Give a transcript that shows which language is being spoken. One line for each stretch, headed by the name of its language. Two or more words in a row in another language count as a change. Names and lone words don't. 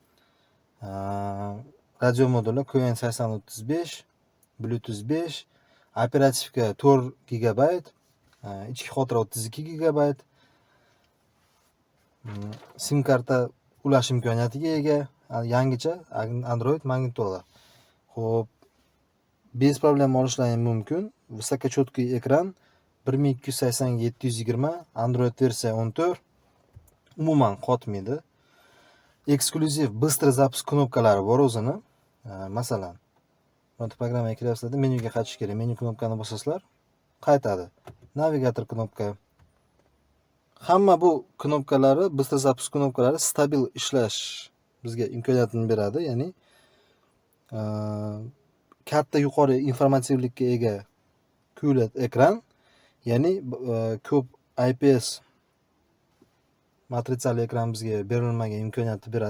Uzbek: Radio moduli QN8035, Bluetooth 5, operativka 4 GB, ichki xotira 32 GB, SIM karta ulash imkoniyatiga ega, yangicha Android magnitola. Xo'p, bez problem olishlari mumkin. Высокочёткий ekran, 1280x720, Android versiya 14. Umuman qotmaydi. Eksklyuziv
Russian: быстрый запуск
Uzbek: knopkalari bor o'zini. Masalan, mana programmaga kiryapsizlar, menyuga qaytish kerak. Menyu knopkani bosasizlar, qaytadi. Navigator knopka. Hamma bu knopkalari,
Russian: быстрый запуск
Uzbek: knopkalari stabil ishlash bizga imkoniyatini beradi. Ya'ni katta yuqori informativlikka ega QLED ekran, ya'ni ko'p IPS matritsali ekran bizga berilmagan imkoniyatni beradi.